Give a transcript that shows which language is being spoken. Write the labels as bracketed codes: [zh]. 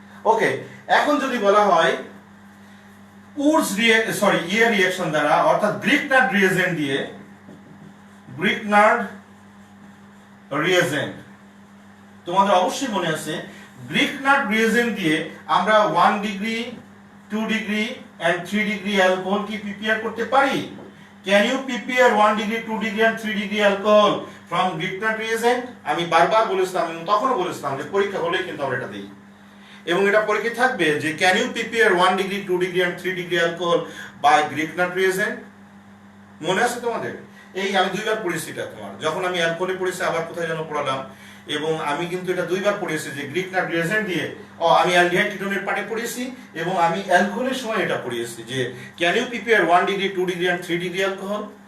[bn] ওকে, এখন যদি বলা হয় উডস রিঅ্যাকশন দ্বারা, অর্থাৎ গ্রিকনার্ড রিয়েজেন্ট দিয়ে, গ্রিকনার্ড রিয়েজেন্ট তোমাদের অবশ্যই মনে আছে, গ্রিকনার্ড রিয়েজেন্ট দিয়ে আমরা 1 degree 2 degree and 3 degree alcohol কি প্রিপেয়ার করতে পারি? [en] Can you prepare 1 degree 2 degree and 3 degree alcohol from Grignard reagent? [bn] আমি বারবার বলেছিলাম, তখনও বলেছিলাম যে পরীক্ষা হলেই কিন্তু আমরা এটা দিই এবং এটা পরীক্ষা থাকবে যে [en] can you prepare 1 degree 2 degree and 3 degree alcohol by Grignard reagent? [bn] মনে আছে তোমাদের? এই আমি দুইবার পড়েছি এটা, তোমার যখন আমি অ্যালকোহলে পড়েছি আবার কোথায় যেন পড়ালাম, এবং আমি কিন্তু এটা দুইবার পড়েছি যে গ্রিকনার্ড রিয়েজেন্ট দিয়ে আমি অ্যালডিহাইড কিটোনের পার্টে পড়েছি এবং আমি অ্যালকোহলের সময় এটা পড়েছি যে [en] Can you prepare 1 degree 2 degree and 3 degree alcohol.